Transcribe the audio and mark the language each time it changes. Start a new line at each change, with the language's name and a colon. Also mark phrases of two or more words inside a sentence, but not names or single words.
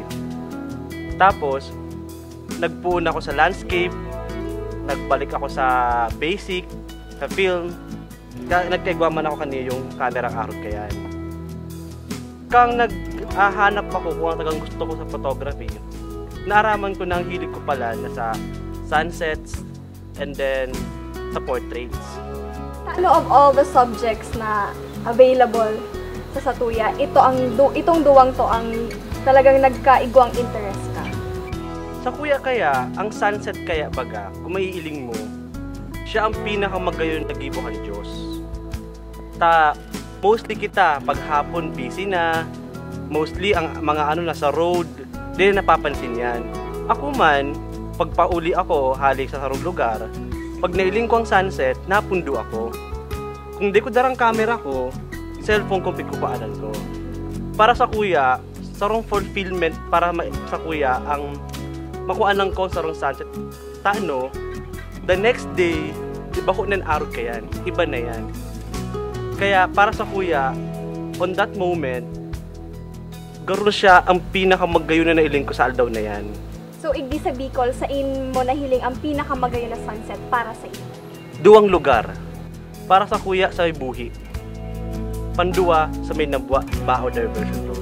Bikol: Tapos, nagpuun ako sa landscape, nagbalik ako sa basic, sa film, nagkaigwa man ako kanina yung camera arot kayan. Kang naghahanap ako kung ang tagang gusto ko sa photography, naaraman ko na ang hilig ko pala na sa
English: sunsets and then
Bikol: sa portraits. Ano
English: of all the subjects
Bikol: na available sa Satuya, itong duwang to ang talagang nagkaigwang interest ka? Sa kuya kaya, ang sunset kaya baga, kung maiiling mo, siya ang pinakamagayon na gibuhan Diyos. Mostly kita, paghapon busy na, mostly ang mga nasa road, di na napapansin yan. Ako man, pagpauli ako, halik sa sarong lugar, pag nailing ko ang sunset, napundo ako. Kung di ko darang camera ko, cellphone ko, pagkupaanan ko. Para sa kuya, sarong fulfillment para sa kuya, ang makuanan ko sarong sunset.
English: The next day,
Bikol: iba ko nan araw kayan, iba na yan. Kaya para sa kuya,
English: on that moment,
Bikol: garo siya ang pinakamagayon na nailing ko sa aldaw na yan. So, igdi sa Bicol, sain mo nahiling ang pinakamagayon na sunset para sa iyo? Duwang lugar. Para sa kuya, sa Buhi. Pandua, sa may Nabwa, Baho Diversion Road.